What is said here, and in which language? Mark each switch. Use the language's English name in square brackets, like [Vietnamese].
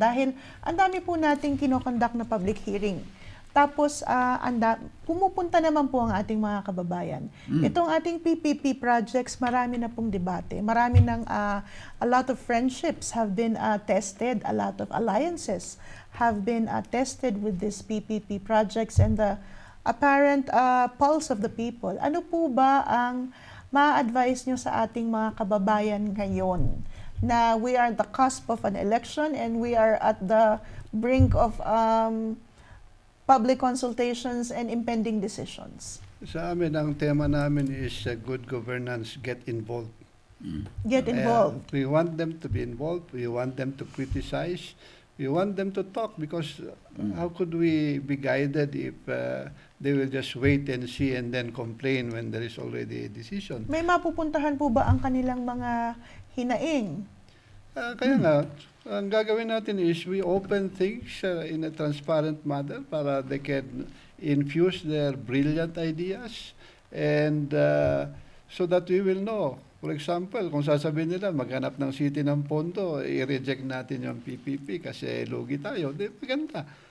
[Filipino] Dahil ang dami po nating kinokonduct na public hearing. Tapos, pumupunta naman po ang ating mga kababayan. Itong ating PPP projects, marami na pong debate. Marami ng, [English] a lot of friendships have been tested. A lot of alliances have been tested with these PPP projects and the apparent pulse of the people. [Filipino] Ano po ba ang ma-advise nyo sa ating mga kababayan ngayon? [English] Na we are at the cusp of an election and we are at the brink of public consultations and impending decisions. [Filipino] Sa amin, ang tema namin is [English] good governance, get involved. Get involved. We want them to be involved. We want them to criticize. We want them to talk because how could we be guided if they will just wait and see and then complain when there is already a decision? [Filipino] May mapupuntahan po ba ang kanilang mga hinaing? Kaya nga, ang gagawin natin [English] is we open things in a transparent manner para they can infuse their brilliant ideas and so that we will know. For example, [Filipino] kung sasabihin nila maghanap ng city ng pondo, i-reject natin yung PPP kasi lugi tayo, di maganda.